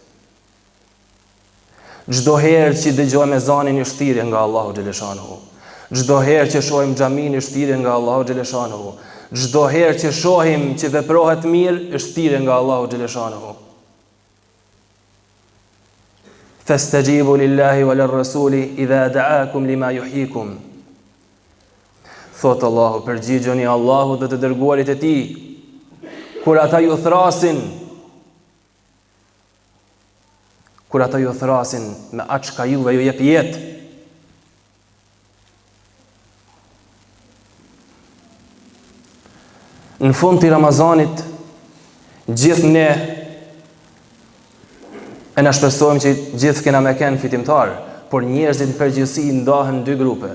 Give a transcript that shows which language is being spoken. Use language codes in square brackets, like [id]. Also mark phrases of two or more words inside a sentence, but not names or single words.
[sq] Çdo herë që dëgjojmë ezanin është thirrje nga Allahu xhaleshanu. Çdo herë që shohim xhamin është thirrje nga Allahu xhaleshanu. Çdo herë që shohim që veprohet mirë është thirrje nga Allahu xhaleshanu. [ar] فاستجيبوا لله وللرسول إذا دعاكم لما يحييكم. [sq] Thot Allahu, përgjigjeni Allahut dhe të dërguarit e Tij kur ata ju thrasin, me atë çka juve ju jep jetë. Në fund të Ramazanit, gjithë ne e na shpresojmë që gjithë kena me kenë fitimtar, por njerëzit në përgjithësi ndahen në dy grupe.